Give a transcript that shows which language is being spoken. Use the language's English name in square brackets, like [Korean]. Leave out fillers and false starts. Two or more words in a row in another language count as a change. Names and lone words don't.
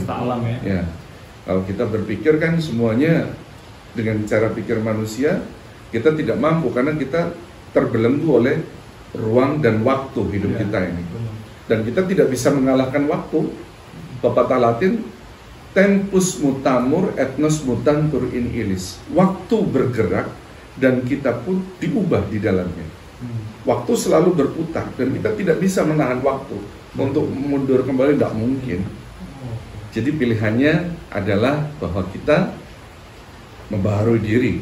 [Indonesian] Alam ya. Kalau kita berpikir kan semuanya dengan cara pikir manusia, kita tidak mampu karena kita terbelenggu oleh ruang dan waktu hidup kita ini. Dan kita tidak bisa mengalahkan waktu. Pepatah Latin, [Latin] tempus mutamur et nos mutantur in illis. [Indonesian] Waktu bergerak dan kita pun diubah di dalamnya. Waktu selalu berputar dan kita tidak bisa menahan waktu untuk mundur kembali, tidak mungkin. Jadi pilihannya adalah bahwa kita membaharui diri.